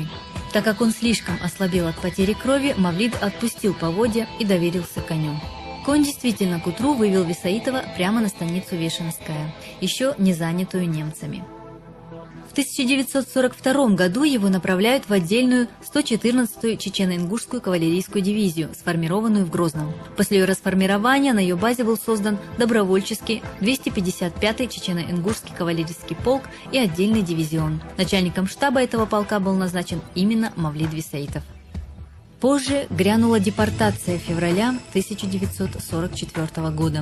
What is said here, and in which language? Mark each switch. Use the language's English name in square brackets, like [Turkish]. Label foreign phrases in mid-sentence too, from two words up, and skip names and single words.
[Russian] Так как он слишком ослабел от потери крови, Мавлид отпустил поводья и доверился коню. Конь действительно к утру вывел Висаитова прямо на станицу Вешенская, еще не занятую немцами. В 1942 году его направляют в отдельную 114-ю чечено-ингушскую кавалерийскую дивизию, сформированную в Грозном. После ее расформирования на ее базе был создан добровольческий 255-й чечено-ингушский кавалерийский полк и отдельный дивизион. Начальником штаба этого полка был назначен именно Мавлид Висаитов. Позже грянула депортация февраля 1944 года.